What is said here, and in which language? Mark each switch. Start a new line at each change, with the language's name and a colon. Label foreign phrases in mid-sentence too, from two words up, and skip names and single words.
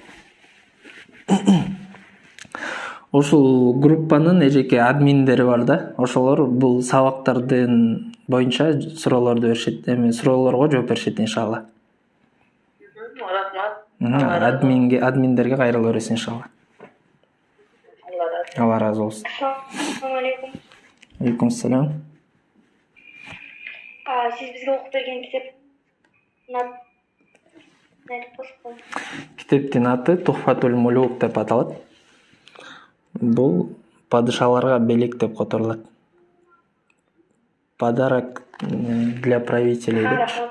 Kyrgyz: ушул группанын эжеке админдери бар да. Ошолор бул сабактардын боюнча суроолорду беришет, суроолорго жооп беришет иншалла. Рахмат. Админдерге кайрыла бересиз иншалла. Алла разы болсун.
Arabic: السلام عليكم. عليكم السلام.
Kyrgyz: Сиз бизге окуп берген Китептин аты Тухфатул Мулук деп аталат. Бул падышаларга белек деп которулат.
Russian: Подарок для правителей деп.